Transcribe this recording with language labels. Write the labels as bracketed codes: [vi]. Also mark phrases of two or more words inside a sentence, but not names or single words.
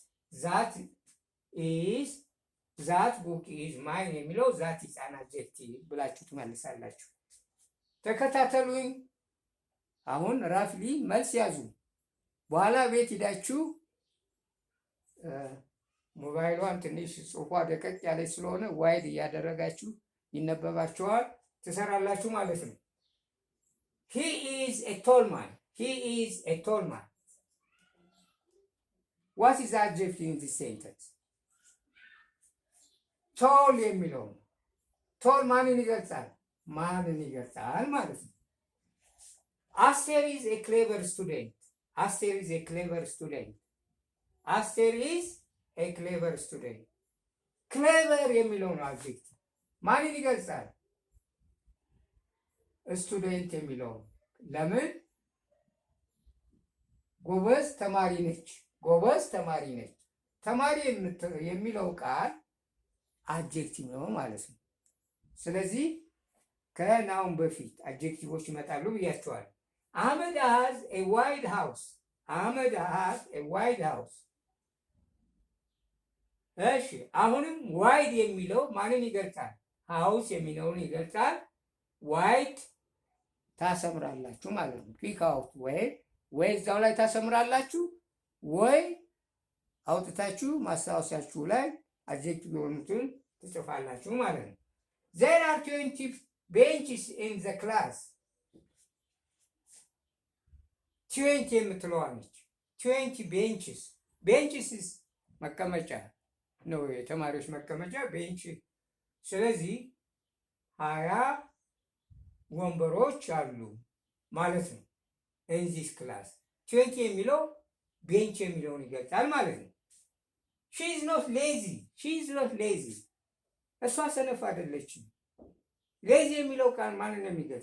[en] That book is mine [am] የሚለው [en] that is an adjective [am] ብላችሁ ትመልሳላችሁ። ተከታተሉኝ። አሁን ራፍሊ መልስ ያዙ። በኋላ ቤት ሂዳችሁ ሞባይሏን ትንሽ ጽሑፏ ደቀቅ ያለች ስለሆነ ዋይድ እያደረጋችሁ ይነበባችኋል ትሰራላችሁ ማለት ነው። [en] He is a tall man. What is the adjective in this sentence? [am] Tall የሚለው ነው። ቶል ማንን ይገልጻል ማለት ነው። አስቴር [en] is a clever student. [am] ክሌቨር የሚለው ነው አድጀክቲቭ። ማንን ይገልጻል? ስቱደንት የሚለው ነው። ለምን? ጎበዝ ተማሪ ነች። ተማሪ የሚለው ቃል አድጀክቲቭ ነው ማለት ነው። ስለዚህ ከናውን በፊት አድጀክቲቮች ይመጣሉ ብያቸዋል። አህመድ [en] has a wide house. [am] እሺ አሁንም ዋይድ የሚለው ማንን ይገልጻል? ሃውስ የሚለውን ይገልጻል። ዋይድ ታሰምራላችሁ ማለት ነው። [en] pick out [am] ወይ እዛው ላይ ታሰምራላችሁ ወይ አውጥታችሁ ማስታወሻችሁ ላይ አድጀክቲቭ የሆኑትን ትጽፋላችሁ ማለት ነው። [en] There are 20 benches in the class. [am] ትዌንቲ የምትለዋ ነች። [en] twenty benches [am] መቀመጫ ነው፣ የተማሪዎች መቀመጫ ቤንች። ስለዚህ 20 ወንበሮች አሉ ማለት ነው። [en] in this class [am] 20 የሚለው ቤንች የሚለውን ይገልጻል ማለት ነው። [en] she is not lazy [am] እሷ ሰነፍ አይደለችም። ሌዚ የሚለው ቃል ማንን ነው የሚገልጽ?